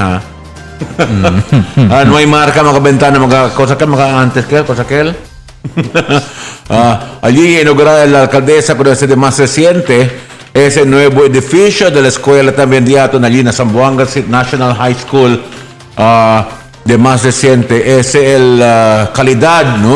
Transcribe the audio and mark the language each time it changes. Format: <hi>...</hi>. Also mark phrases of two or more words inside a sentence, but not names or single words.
<cbk>No hay marca mga bentana, mga cosa que mga antes que cosa que allí inaugurada la alcaldesa, pero ese de más reciente, ese nuevo edificio de la escuela también de Aton, allí en Zamboanga National High School, de más reciente, es el calidad, ¿no?</cbk>